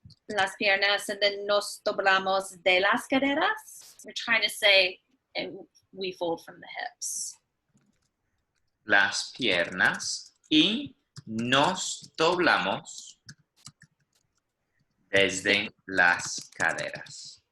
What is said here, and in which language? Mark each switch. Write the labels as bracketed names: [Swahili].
[Spanish] las piernas, [English] and then [Spanish] nos doblamos de las caderas. [English] We're trying to say, and we fold from the hips. [Spanish] Las piernas y nos doblamos desde las caderas.